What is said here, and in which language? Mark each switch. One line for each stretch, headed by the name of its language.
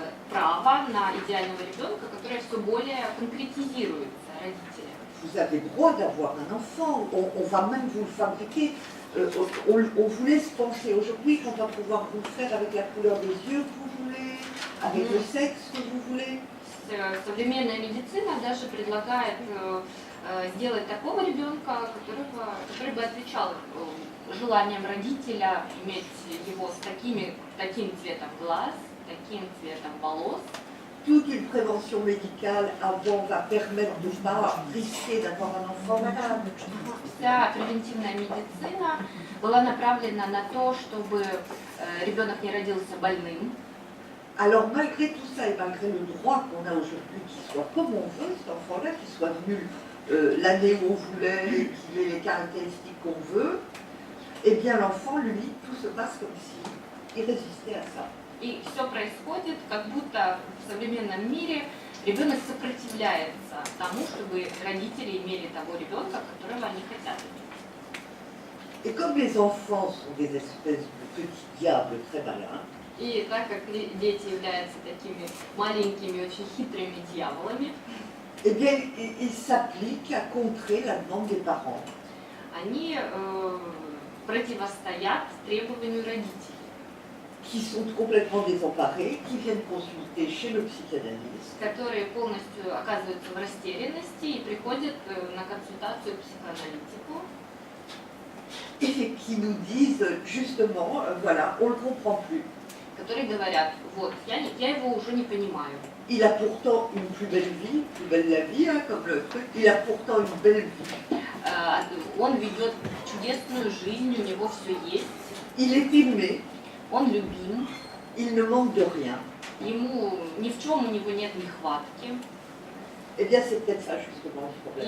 Russian: Право на идеального ребенка, которое все более конкретизируется родителями.
French: Vous avez droit d'avoir un enfant, on va même vous le fabriquer. On vous laisse penser aujourd'hui qu'on va pouvoir vous le faire avec la couleur des yeux que vous voulez, avec le sexe que vous voulez.
Russian: Современная медицина даже предлагает сделать такого ребенка, который бы отвечал желаниям родителя иметь его с таким цветом глаз, таким цветом волос.
French: Toute une prévention médicale avant va permettre de ne pas risquer d'avoir un enfant malade.
Russian: Вся превентивная медицина была направлена на то, чтобы ребенок не родился больным.
French: Alors malgré tout ça et malgré le droit qu'on a aujourd'hui qu'il soit comme on veut, cet enfant-là, qu'il soit venu l'année où on voulait, qu'il ait les caractéristiques qu'on veut, eh bien l'enfant, lui, tout se passe comme s'il résistait à ça.
Russian: И все происходит, как будто в современном мире ребенок сопротивляется тому, чтобы родители имели того ребенка, которого они хотят.
French: Et comme les enfants sont des espèces de petits diables très malins,
Russian: И так как дети являются такими маленькими, очень хитрыми дьяволами,
French: eh bien ils s'appliquent à contrer la demande des parents.
Russian: они противостоят требованию родителей,
French: Qui sont complètement désemparés, qui viennent consulter chez le psychanalyste.
Russian: которые полностью оказываются в растерянности и приходят на консультацию к психоаналитику,
French: Et qui nous disent justement, voilà, on ne le comprend plus.
Russian: которые говорят, вот, я его уже не понимаю.
French: Il a pourtant une plus belle vie, plus belle la vie, hein, comme le truc, il a pourtant une belle vie.
Russian: Он ведет чудесную жизнь, у него все есть,
French: Il est aimé,
Russian: он любим,
French: il ne manque de rien.
Russian: ему ни в чем у него нет нехватки.
French: Eh bien, c'est peut-être ça justement le problème.